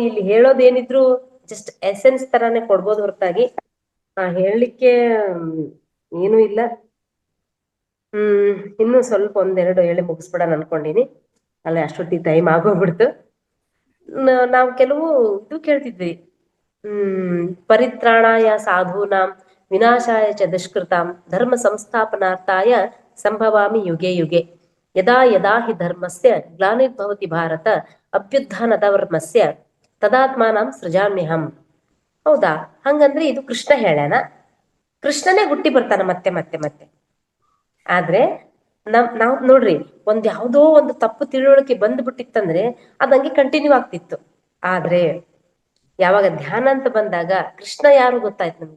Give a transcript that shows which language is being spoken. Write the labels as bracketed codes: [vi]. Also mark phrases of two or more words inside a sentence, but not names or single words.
[kn] ಇಲ್ಲಿ ಹೇಳೋದೇನಿದ್ರು [en] just essence [kn] ತರಾನೇ ಕೊಡ್ಬೋದು ಹೊರತಾಗಿ ಹೇಳಲಿಕ್ಕೆ ಏನೂ ಇಲ್ಲ. ಇನ್ನು ಸ್ವಲ್ಪ 1-2 ಹೇಳಿ ಮುಗಿಸ್ಬಿಡೋಣ ಅನ್ಕೊಂಡಿನಿ. ಅಲ್ಲೇ ಅಷ್ಟೊತ್ತಿಗೆ ಟೈಮ್ ಆಗೋಗ್ಬಿಡ್ತು. ನಾವು ಕೆಲವು ಇದು ಕೇಳ್ತಿದ್ವಿ, [sa] ಪರಿತ್ರಾಣಾಯ ಸಾಧೂನಾಂ ವಿನಾಶಾಯ ಚ ದುಷ್ಕೃತಾಂ ಧರ್ಮ ಸಂಸ್ಥಾಪನಾರ್ಥಾಯ ಸಂಭವಾಮಿ ಯುಗೆ ಯುಗೆ ಯದಾ ಯದಾ ಹಿ ಧರ್ಮಸ್ಯ ಗ್ಲಾನಿರ್ಭವತಿ ಭಾರತ ಅಭ್ಯುತ್ಥಾನಧರ್ಮಸ್ಯ ತದಾತ್ಮಾನಂ ಸೃಜಾಮ್ಯಹಂ. [kn] ಹೌದಾ? ಹಂಗಂದ್ರೆ ಇದು ಕೃಷ್ಣ ಹೇಳ್ಯಾನ. ಕೃಷ್ಣನೇ ಹುಟ್ಟಿ ಬರ್ತಾನ ಮತ್ತೆ ಮತ್ತೆ ಮತ್ತೆ. ಆದ್ರೆ ನಾವ್ ನೋಡ್ರಿ, ಯಾವ್ದೋ ಒಂದು ತಪ್ಪು ತಿಳುವಳಿಕೆ ಬಂದ್ಬಿಟ್ಟಿತ್ತಂದ್ರೆ ಅದಂಗೆ ಕಂಟಿನ್ಯೂ ಆಗ್ತಿತ್ತು. ಆದ್ರೆ ಯಾವಾಗ ಧ್ಯಾನ ಅಂತ ಬಂದಾಗ ಕೃಷ್ಣ ಯಾರು ಗೊತ್ತಾಯ್ತು ನಮ್ಗೆ.